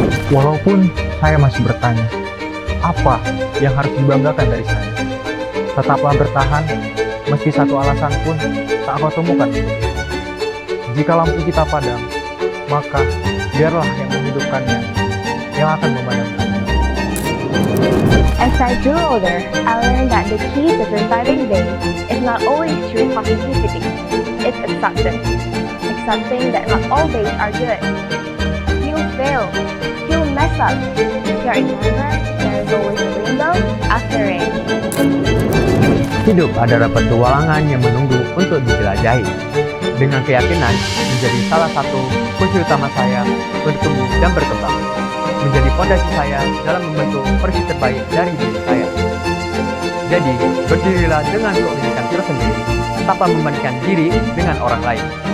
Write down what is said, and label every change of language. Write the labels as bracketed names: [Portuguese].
[Indonesian] Walaupun saya masih bertanya, apa yang harus dibanggakan dari saya? Tetaplah bertahan, meski satu alasan pun tak kau temukan. Jika lampu kita padam, maka biarlah yang menghidupkannya yang akan memadamkan. [English] As I grew older, I learned that the key to surviving day is not always through positivity. It's acceptance. Accepting that not all days are good. You'll fail. You'll mess up. Yet remember, there is always a rainbow after rain. [Indonesian] Hidup adalah petualangan yang menunggu untuk dijelajahi. Dengan keyakinan menjadi salah satu kunci utama saya bertumbuh dan berkembang. Menjadi fondasi saya dalam membentuk versi terbaik dari diri saya. Jadi, berdirilah dengan keunikan tersendiri, tanpa membandingkan diri dengan orang lain.